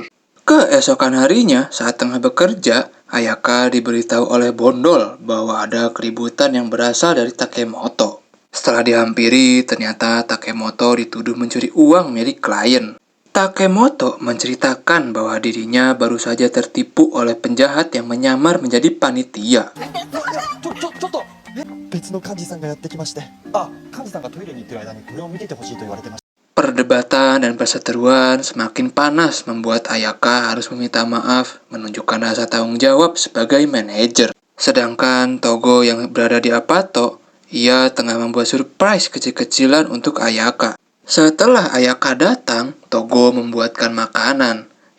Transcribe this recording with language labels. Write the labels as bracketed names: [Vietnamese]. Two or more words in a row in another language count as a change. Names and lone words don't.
[Indonesian] Keesokan harinya, saat tengah bekerja, Ayaka diberitahu oleh Bondol bahwa ada keributan yang berasal dari Takemoto. Setelah dihampiri, ternyata Takemoto dituduh mencuri uang milik klien. Takemoto menceritakan bahwa dirinya baru saja tertipu oleh penjahat yang menyamar menjadi panitia. [Japanese] 別の幹事さんがやってきまして、あ、幹事さんがトイレに行ってる間にこれを見ててほしいと言われてました。 [Indonesian] Perdebatan dan perseteruan semakin panas membuat Ayaka harus meminta maaf, menunjukkan rasa tanggung jawab sebagai manajer. Sedangkan Togo yang berada di Apato, ia tengah membuat surprise kecil-kecilan untuk Ayaka. Setelah Ayaka datang, Togo membuatkan makanan.